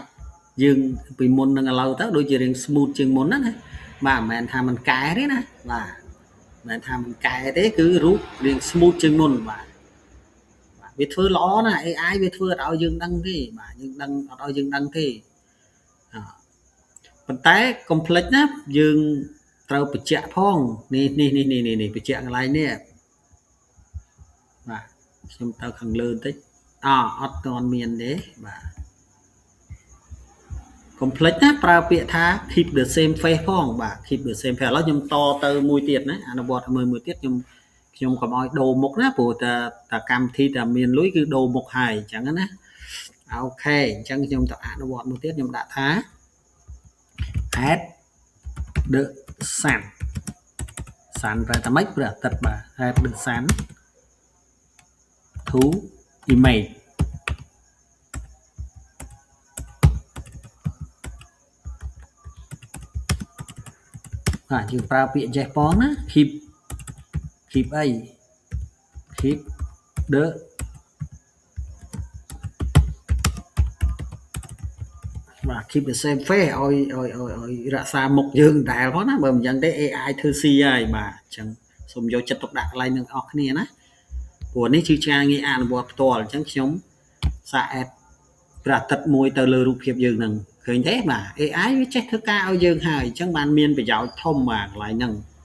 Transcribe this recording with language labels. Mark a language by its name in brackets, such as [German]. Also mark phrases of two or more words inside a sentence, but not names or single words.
[Khmer] យើងពីមុននឹងឥឡូវទៅដូចជារៀង smooth ជាងមុនណាបាទមិនមែនថាមិនកែទេណាបាទមិនមែនថាមិនកែទេគឺរូបរៀង smooth ជាងមុនបាទវាធ្វើល្អណាស់ AI វាធ្វើអត់ឲ្យយើងដឹងទេបាទយើងដឹងអត់ឲ្យយើងដឹងទេប៉ុន្តែកុំភ្លេចណាយើងត្រូវបញ្ជាក់ផងនេះបញ្ជាក់កន្លែងនេះបាទខ្ញុំទៅខាងលើបន្តិចអត់ទាន់មានទេបាទ កុំភ្លេចណាប្រើពាក្យថា [English] keep the same face [Khmer] ផងបាទ [English] keep the same face [Khmer] ឥឡូវខ្ញុំតទៅមួយទៀតណាអនុវត្តមួយទៀតខ្ញុំកុំឲ្យដូរមុខណាព្រោះតែកម្មវិធីតែមានលុយគឺដូរមុខហើយអញ្ចឹងណាអូខេអញ្ចឹងខ្ញុំទៅអនុវត្តមួយទៀតខ្ញុំដាក់ថា [English] add the sun [Khmer] ប្រែថាម៉េចព្រះអាទិត្យបាទ [English] add the sun to image [Khmer] បាទយើងប្រើពាក្យចេះផងណា keep អី [English] keep the [Khmer] បាទ [English] keep the same face [Khmer] ឲ្យរ ក្សាមុខយើងដែរផងណាបើមិនចឹងទេ AI ធ្វើស៊ីហើយបាទអញ្ចឹងសូមយកចិត្តទុកដាក់កន្លែងនឹងអស់គ្នាណាព្រោះនេះជាការងារអនុវត្តផ្ទាល់អញ្ចឹងខ្ញុំសាក add ព្រះអាទិត្យមួយទៅលើរូបភាពយើងនឹងឃើញទេបាទ AI វាចេះធ្វើការឲ្យយើងហើយអញ្ចឹងបានមានប្រយោជន៍ធំបាទកន្លែងហ្នឹង